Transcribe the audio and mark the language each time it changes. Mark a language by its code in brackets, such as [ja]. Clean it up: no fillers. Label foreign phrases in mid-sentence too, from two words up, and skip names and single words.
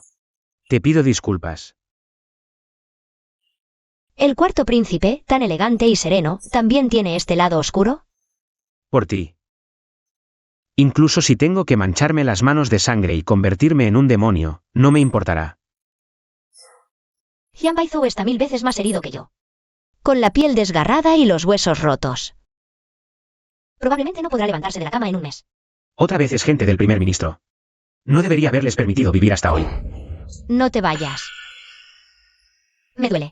[es] Te pido disculpas. El cuarto príncipe, tan elegante y sereno, ¿también tiene este lado oscuro? Por ti. Incluso si tengo que mancharme las manos de sangre y convertirme en un demonio, no me importará. Jian Baizhou está 1000 veces más herido que yo. Con la piel desgarrada y los huesos rotos. Probablemente no podrá levantarse de la cama en un mes. Otra vez es gente del primer ministro. No debería haberles permitido vivir hasta hoy. No te vayas. Me duele.